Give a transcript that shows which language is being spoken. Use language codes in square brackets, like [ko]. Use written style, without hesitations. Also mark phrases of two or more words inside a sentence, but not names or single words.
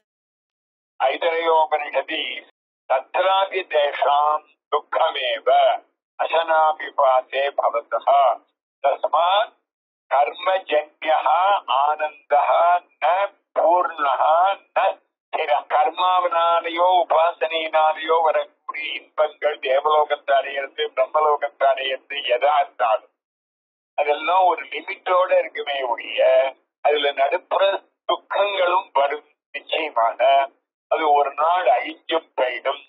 [sa] ऐतरेयोपनिषदि तत्रापि तेषां दुःखमेव अशनापिपाते भवतः तस्मात् कर्मजन्यः आनन्दः न पूर्णः न स्थिरः. [ta] கர்மாவனாலேயோ உபாசனையினாலேயோ வரக்கூடிய இன்பங்கள் தேவலோகத்தை அடையிறது பிரம்மலோகத்தை அடையிறது எதா இருந்தாலும் அதெல்லாம் ஒரு லிமிட்டோட இருக்குமே ஒழிய அதுல நடுப்புற துக்கங்களும் வரும். நிச்சயமாக அது ஒரு நாள் அழிஞ்சும் போயிடும்.